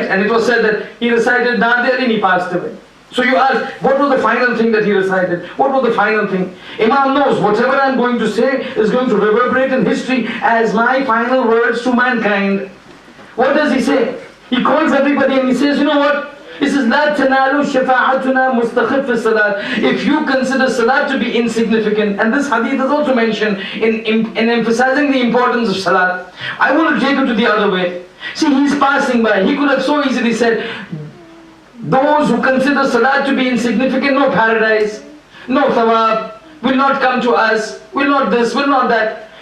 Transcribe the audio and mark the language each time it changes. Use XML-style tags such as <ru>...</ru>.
<en>And it was said that he recited Nadir and he passed away. So you ask, what was the final thing that he recited? What was the final thing? Imam knows whatever I'm going to say is going to reverberate in history as my final words to mankind. What does he say? He calls everybody and he says, you know what? He says,</en> <ar>لا تنالوا شفاعتنا مستخف الصلاة.</ar> <en>If you consider salat to be insignificant, and this hadith is also mentioned in emphasizing the importance of salat, I want to take it to the other way. See, he's passing by. He could have so easily said, those who consider salat to be insignificant, no paradise, no thawab, will not come to us, will not this, will not that.</en>